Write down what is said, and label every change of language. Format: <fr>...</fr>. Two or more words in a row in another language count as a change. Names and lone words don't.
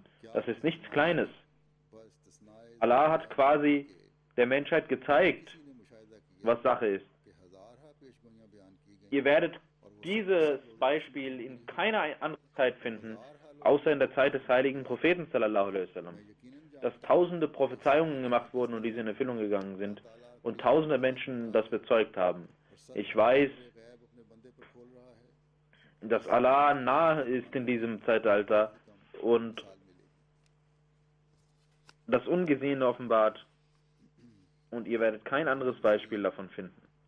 <de>Das ist nichts Kleines. Allah hat quasi der Menschheit gezeigt, was Sache ist. Ihr werdet dieses Beispiel in keiner anderen Zeit finden, außer in der Zeit des heiligen Propheten</de> <ar>صلى الله عليه وسلم,</ar> <de>dass tausende Prophezeiungen gemacht wurden und diese in Erfüllung gegangen sind und tausende Menschen das bezeugt haben. Ich weiß, dass Allah nahe ist in diesem Zeitalter und das Ungesehene offenbart und ihr werdet kein anderes Beispiel davon finden.</de>